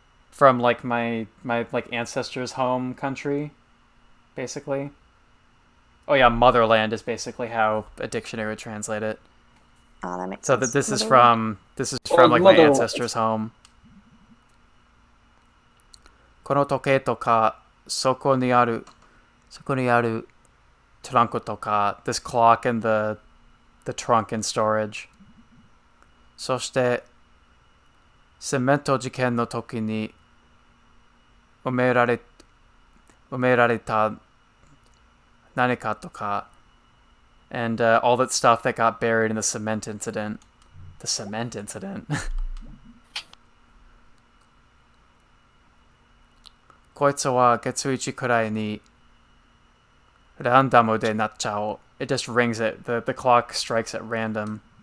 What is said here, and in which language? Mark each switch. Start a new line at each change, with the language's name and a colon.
English: From like my like ancestors' home country, basically. Oh yeah, motherland is basically how a dictionary would translate it. Oh, that makes so sense. So this is from like my ancestors' home.
Japanese: この時計とかそこにあるトランクとか
English: this clock in the trunk in storage.
Japanese: そしてセメント事件の時に埋められた何かとか
English: and all that stuff that got buried in the cement incident. The cement incident.
Japanese: こいつは月1くらいにランダムでなっちゃおう.
English: It just rings it. The clock strikes at random.